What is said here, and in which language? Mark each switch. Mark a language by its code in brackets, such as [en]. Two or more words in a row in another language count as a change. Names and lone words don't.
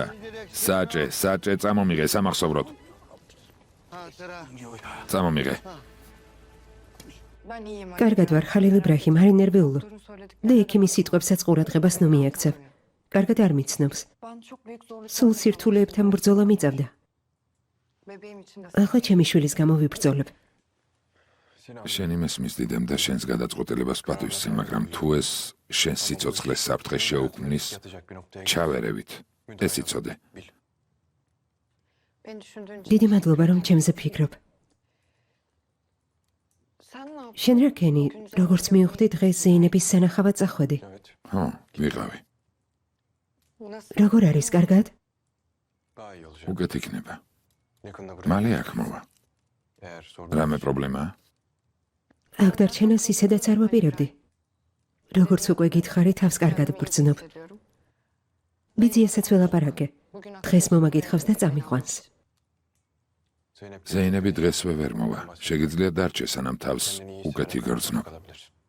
[ka] საჭე წამომიღე სამახსოვროდ. [tr] Hatıra. [ka] წამომიღე. [tr] Ben iyiyim. [ka] კარგად ვარ, ხალილ იბრაჰიმ, არ ინერვიულო. და ექიმის სიტყვებსაც ყურადღებას ნუ მიაქცევ. კარგად არ მიცნობს. [tr] Ben çok büyük zorluk. [ka] სულ სირთულეებთან ბრძოლა მიწავდა. [tr] Bebeğim için de. [ka] ახლა ჩემი შვილის გამო ვიბრძოლებ. შენი მესმის დიდემ და შენს გადაწყვეტილებას პატივსცემ, მაგრამ თუ ეს შენს სიცოცხლეს საფრთხეს შეუქმნის, [tr] Yatacak bir noktaya [ka] ჩავერევით. ეს იცოდე. [tr] bil. Beni düşündüğün için. [ka] დიდი მადლობა, რომ ჩემზე ფიქრობ. [tr] Sen ne yaptın? [ka] შენ რა ქენი, როგორც მივხვდი, დღეს ზეინების სანახავად წახვედი. [tr] Evet. [ka] ხო, ვიყავი. [tr] Nasıl? [ka] როგორ არის, კარგად? [tr] Daha iyi olacak. [ka] უკეთ იქნება. [tr] Yakında [ka] მალე აქ მოვა. [tr] Eğer sorun [ka] რამე პრობლემაა? აქ დარჩენას ისედაც არ ვაპირებდი. როგორც უკვე გითხარი, თავს კარგად ვგრძნობ. [tr] Hissediyorum. [ka] ბიძიასაც ველაპარაკე. [tr] Bugün [ka] დღეს მომაგითხავს და წამიყვანს. Zeynep ზეინები დღესვე ვერ მოვა. შეგიძლია დარჩე, სანამ თავს [tr] kendini iyi [ka] უკეთ [tr] hisseden [ka] იგრძნობ. [tr] kalabilir.